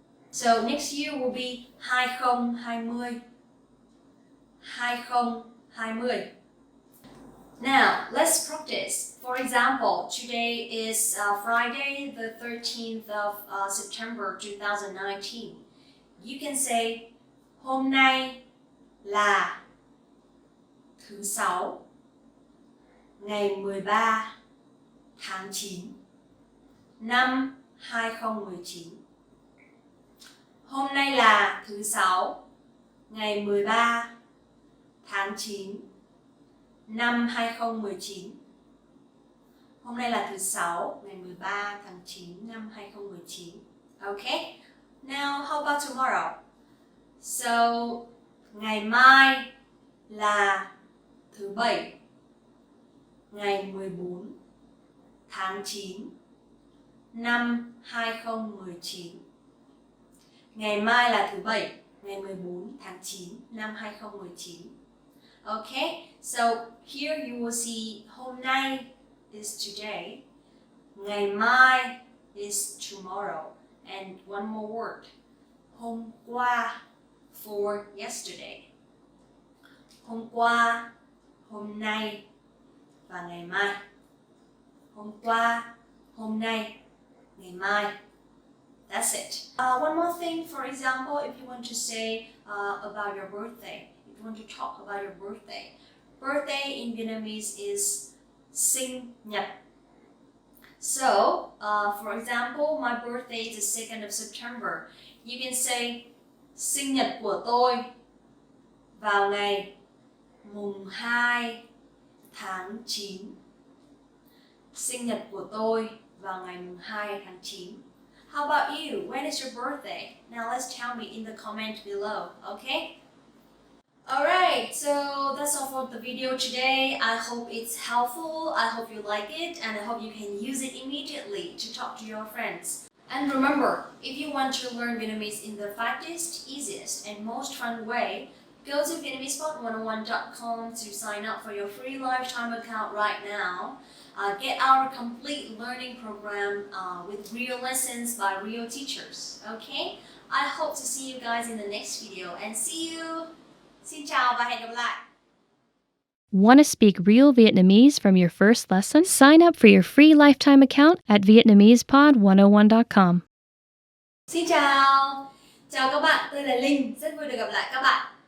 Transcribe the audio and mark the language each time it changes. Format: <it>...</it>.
<en>So next year will be 2020. 2020. Now, let's practice. For example, today is Friday, the 13th of September 2019. You can say</en> <vi>hôm nay là thứ Sáu, ngày 13 tháng 9 năm 2019. Hôm nay là thứ Sáu, ngày 13 tháng 9 năm 2019. Hôm nay là thứ Sáu, ngày 13 tháng 9 năm 2019. Okay?</vi> <en>Now, how about tomorrow? So,</en> <vi>ngày mai là thứ Bảy, ngày 14 tháng 9 năm 2019. Ngày mai là thứ Bảy, ngày 14 tháng 9 năm 2019.</vi> <en>Okay, so here you will see hôm nay is today, ngày mai is tomorrow, and one more word, hôm qua for yesterday.</en> <vi>Hôm qua, hôm nay và ngày mai. Hôm qua, hôm nay, ngày mai. That's it.</vi> <en>One more thing, for example, if you want to say about your birthday, if you want to talk about your birthday. Birthday in Vietnamese is sinh nhật. So, for example, my birthday is the 2nd of September. You can say</en> <vi>sinh nhật của tôi vào ngày mùng 2 tháng 9. Sinh nhật của tôi vào ngày mùng 2 tháng 9.</vi> <en>How about you? When is your birthday? Now let's tell me in the comment below, okay? Alright, so that's all for the video today. I hope it's helpful, I hope you like it, and I hope you can use it immediately to talk to your friends. And remember, if you want to learn Vietnamese in the fastest, easiest, and most fun way, go to VietnamesePod101.com to sign up for your free lifetime account right now. Get our complete learning program with real lessons by real teachers. Okay? I hope to see you guys in the next video and see you.</en> <vi>Xin chào và hẹn gặp lại.</vi> <en>Want to speak real Vietnamese from your first lesson? Sign up for your free lifetime account at VietnamesePod101.com.</en> <vi>Xin chào. Chào các bạn, tôi là Linh, rất vui được gặp lại các bạn.</vi>